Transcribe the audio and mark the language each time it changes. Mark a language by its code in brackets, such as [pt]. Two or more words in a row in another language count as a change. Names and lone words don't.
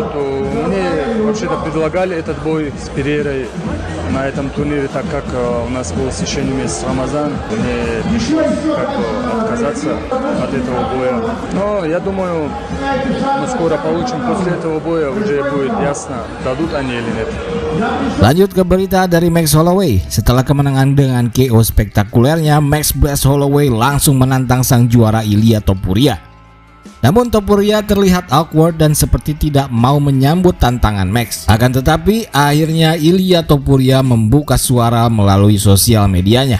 [ru] Мне вообще-то предлагали этот бой с Перейрой на этом турнире, так как у нас был священный месяц Рамазан. Мне пришлось как бы отказаться от этого боя. Но я думаю, мы скоро получим. После этого боя уже будет ясно, дадут они или нет. [id] Lanjut ke berita dari Max Holloway. Setelah kemenangan dengan KO spektakulernya, Max Blast Holloway langsung menantang sang juara Ilia Topuria. Namun Topuria terlihat awkward dan seperti tidak mau menyambut tantangan Max. Akan tetapi akhirnya Ilia Topuria membuka suara melalui sosial medianya.